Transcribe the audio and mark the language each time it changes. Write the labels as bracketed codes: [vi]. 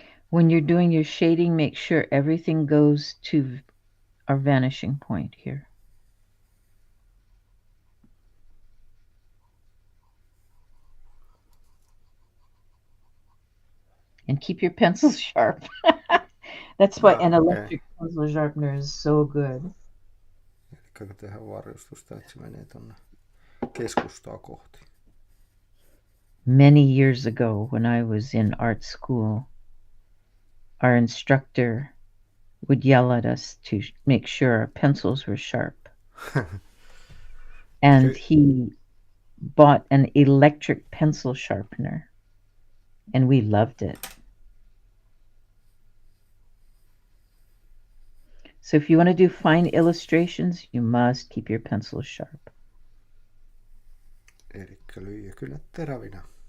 [en] When you're doing your shading, make sure everything goes to our vanishing point here. And keep your pencils sharp. That's why an electric pencil sharpener is so good. [fi] Eli tehdään varjostusta, että se menee tonne keskustaa kohti. [en] Many years ago when I was in art school, our instructor would yell at us to make sure our pencils were sharp. And he bought an electric pencil sharpener, and we loved it. So if you want to do fine illustrations, you must keep your pencils sharp. [fi] Eli lyijykynät terävinä.